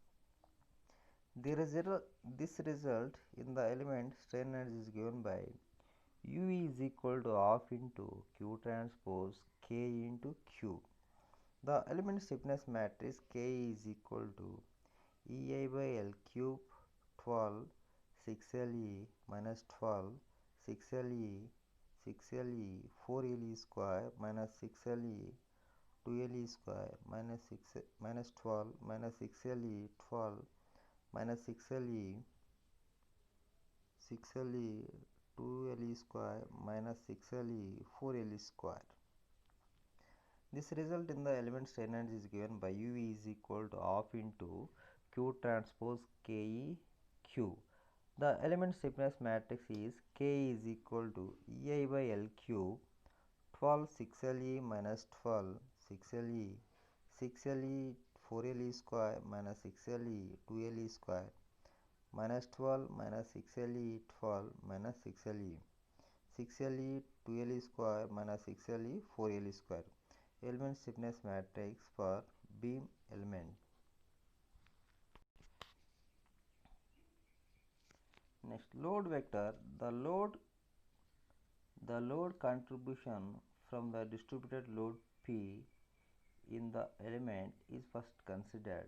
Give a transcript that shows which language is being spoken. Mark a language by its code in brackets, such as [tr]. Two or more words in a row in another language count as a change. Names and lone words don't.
[en] This result in the element strain energy is given by U is equal to half into Q transpose K into Q. The element stiffness matrix K is equal to EI by L cube 12 6 LE minus 12 6 LE 6Le 4Le square minus 6Le 2Le square minus 6 minus 12 minus 6Le 12 minus 6Le 2Le square minus 6Le 4Le square. This result in the element strain energy is given by UV is equal to half into Q transpose KE Q. The element stiffness matrix is K is equal to EI by L cube 12 6Le minus 12 6Le 6Le 4Le square minus 6Le 2Le square minus 12 minus 6Le 12 minus 6Le 6Le 2Le square minus 6Le 4Le square. Element stiffness matrix for beam element. Next, load vector. The load contribution from the distributed load P in the element is first considered.